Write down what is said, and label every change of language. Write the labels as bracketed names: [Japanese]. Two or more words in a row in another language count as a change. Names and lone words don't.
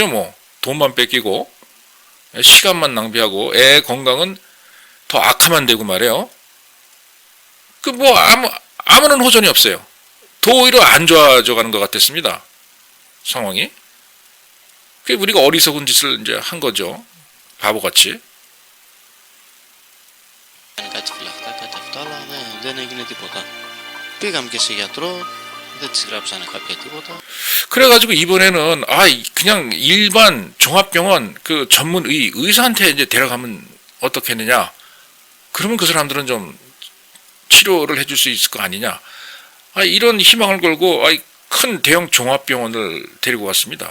[Korean] 뭐 돈만 뺏기고 시간만 낭비하고 애 건강은 더 악화만 되고 말이에요. 뭐 아무런 호전이 없어요. 더 오히려 안 좋아져 가는 것 같았습니다. 상황이. 우리가 어리석은 짓을 이제 한 거죠. 바보같이. [Greek] Κάνει κάτι φυλαχτά, κάτι αυτό, αλλά δεν έγινε τίποτα. Πήγαμε και σε γιατρό, δεν της γράψανε κάποια τίποτα. [Korean] 그래가지고 이번에는 그냥 일반 종합병원 그 전문 의사한테 이제 데려가면 어떻겠느냐. 그러면 그 사람들은 좀 치료를 해줄 수 있을 거 아니냐. 이런 희망을 걸고 큰 대형 종합병원을 데리고 왔습니다.